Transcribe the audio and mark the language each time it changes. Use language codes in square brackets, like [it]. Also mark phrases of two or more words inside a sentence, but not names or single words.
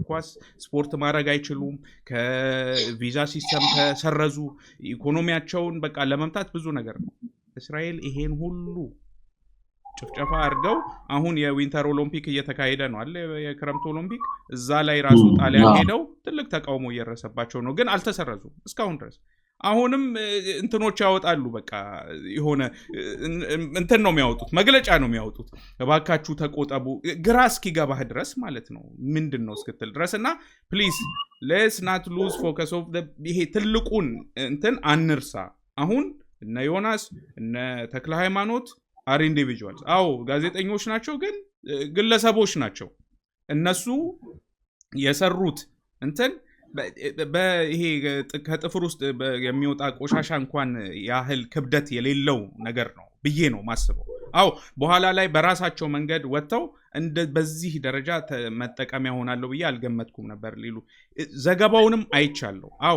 [am] ኳስ ስፖርት ማድረግ አይችሉም ከቪዛ ሲስተም ተሰረዙ ኢኮኖሚያቸውን በቃ ለመምታት ብዙ ነገር ነው እስራኤል ይሄን ሁሉ ጭፍጨፋ አድርገው አሁን የዊንተር ኦሎምፒክ እየተካሄደ ነው አለ የክረምት ኦሎምፒክ እዛ ላይ ራሱ ጣሊያን ሄደው ትልቅ ተቃውሞ እየረሰባቸው ነው ግን አልተሰረዙም እስካሁን ድረስ አሁንም እንትኖች ያወጣሉ በቃ የሆነ እንትን ነው የሚያወጡት መግለጫ ነው የሚያወጡት እባካችሁ ተቆጠቡ ግራ እስኪገባህ ድረስ ማለት ነው ምንድነው እስክትል ድረስና ፕሊዝ [en] let's not lose focus of the [am] ይሄ ትልቁን እንትን አንርሳ አሁን እነ ዮናስ እነ ተክለ ሃይማኖት [en] are individuals [am] አዎ ጋዜጠኞች ናቸው ግን ግለሰቦች ናቸው እነሱ የሰሩት እንትን በይሄ ከጥፍር ውስጥ የሚወጣ ቆሻሻ እንኳን ያህል ክብደት የሌለው ነገር ነው ብዬ ነው ማስበው አዎ በኋላ ላይ በራሳቸው መንገድ ወጥተው እንደ በዚህ ደረጃ መጠቀሚያ ሆናለሁ ብዬ አልገመትኩም ነበር ሊሉ ዘገባውንም አይቻለሁ አዎ